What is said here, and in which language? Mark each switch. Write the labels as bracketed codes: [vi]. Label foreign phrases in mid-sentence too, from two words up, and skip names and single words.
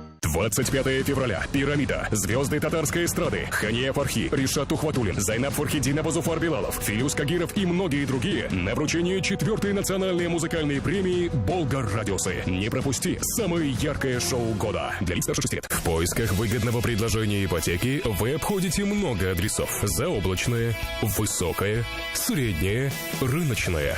[ru] 25 февраля. Пирамида. Звезды татарской эстрады. Хания Фархи, Ришат Тухватуллин, Зайнаб Фархидинова, Зуфар Билалов, Филюс Кагиров и многие другие на вручении 4-й национальной музыкальной премии «Болгар Радиусы». Не пропусти самое яркое шоу года. Для лиц старше 6 лет. В поисках выгодного предложения ипотеки вы обходите много адресов. Заоблачное, высокое, среднее, рыночное.